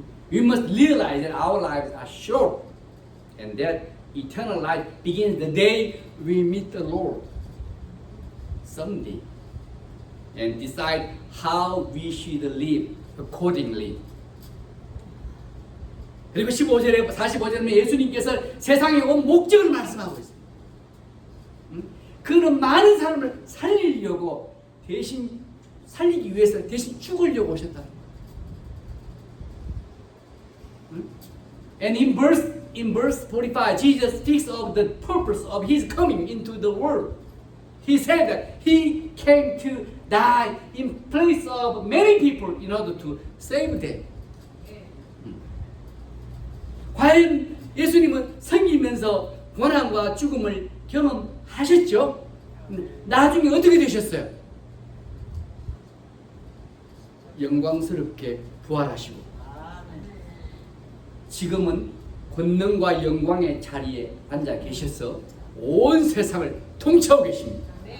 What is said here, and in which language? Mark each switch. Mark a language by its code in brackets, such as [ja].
[en] We must realize that our lives are short and that eternal life begins the day we meet the Lord someday and decide how we should live accordingly. [ko] 그리고 15절에 45절에 예수님께서 세상에 온 목적을 말씀하고 있습니다. 그는 많은 사람을 살리려고 대신 살리기 위해서 대신 죽으려고 오셨다는 거예요. [en] And in verse 45, Jesus speaks of the purpose of his coming into the world. He said that he came to die in place of many people in order to save them. [ko] 과연 예수님은 섬기면서 고난과 죽음을 경험하셨죠? 나중에 어떻게 되셨어요? 영광스럽게 부활하시고 지금은 권능과 영광의 자리에 앉아 계셔서 온 세상을 통치하고 계십니다.